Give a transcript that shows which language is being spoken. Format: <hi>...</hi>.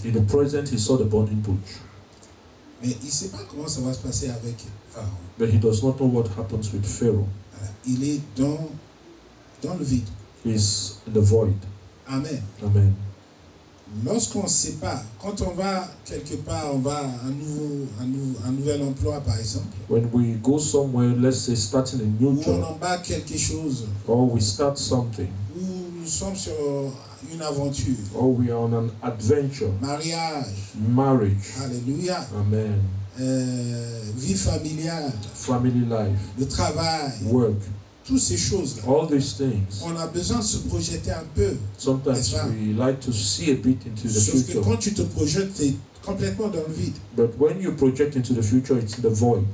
<en>in the present he saw the burning bush,</en> <fr>Mais il ne sait pas comment ça va se passer avec Pharaon.</fr> <en>but he does not know what happens with Pharaoh.</en> <fr>Voilà. Il est dans le vide.</fr> <en>He's in the void. Amen. Amen.</en> <fr>Lorsqu'on ne sait pas, quand on va quelque part, on va à un nouvel emploi par exemple,</fr> <en>When we go somewhere, let's say starting a new</en> <fr>où on</fr> <en>job,</en> <fr>embarque quelque chose,</fr> <en>or we start something,</en> <fr>où nous sommes sur une aventure,</fr> <en>or we are on an adventure,</en> <fr>mariage,</fr> <en>marriage, alléluia, amen,</en> <fr>vie familiale,</fr> <en>family life,</en> <fr>le travail,</fr> <en>work,</en> <fr>toutes ces choses-là.</fr> <en>all these things.</en> <fr>On a besoin de se projeter un peu.</fr> <en>Sometimes</en> <fr>N'est-ce pas?</fr> <en>we like to see a bit into the</en> <fr>Sauf que</fr> <en>future,</en> <fr>quand tu te projettes, tu es complètement dans le vide.</fr> <en>but when you project into the future, it's in the void.</en>